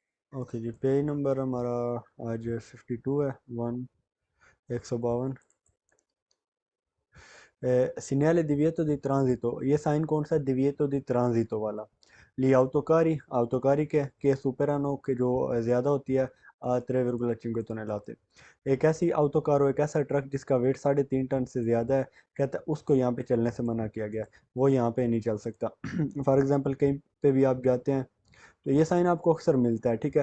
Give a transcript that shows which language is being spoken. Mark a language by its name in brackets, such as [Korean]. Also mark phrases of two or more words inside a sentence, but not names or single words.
[Hindi] ओके जी, [English] page number [Hindi] हमारा आज 52 है, 152। [Italian] Segnale divieto di transito, [Hindi] ये साइन कौन सा है? [Italian] divieto di transito वाला। Gli autocari che superano, [Hindi] के जो ज़्यादा होती है 3,5 tonnellate। एक ऐसी autocar, एक ऐसा ट्रक जिसका वेट 3.5 टन से ज़्यादा है, कहता है उसको यहाँ पे चलने से मना किया गया, वो यहाँ पे नहीं चल सकता। [English] for example [Hindi] कहीं पे भी आप जाते हैं तो ये साइन आपको अक्सर मिलता है, ठीक है।